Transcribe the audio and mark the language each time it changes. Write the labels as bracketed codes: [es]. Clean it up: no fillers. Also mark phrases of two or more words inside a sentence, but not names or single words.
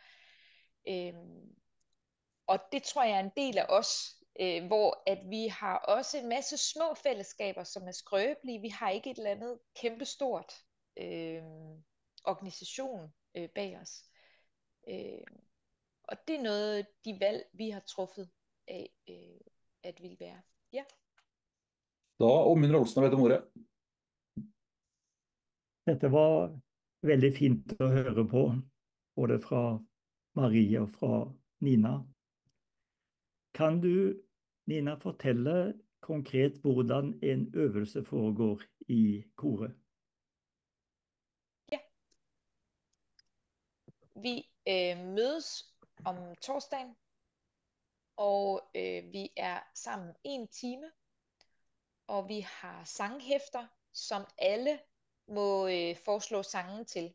[da] Og det tror jeg er en del af os, hvor at vi har også en masse små fællesskaber, som er skrøbelige. Vi har ikke et eller andet kæmpestort organisation bag os. Og det er noget af de valg, vi har truffet af, at ville være. Ja. [no] Da Oddmund Rolsen har bedt om ordet. Dette var veldig fint å høre på, både fra Marie og fra Nina. Kan du, Nina, fortelle konkret hvordan en øvelse foregår i koret? [da] Ja. Vi mødes om torsdagen, og vi er sammen 1 time, og vi har sanghæfter, som alle må foreslå sange til.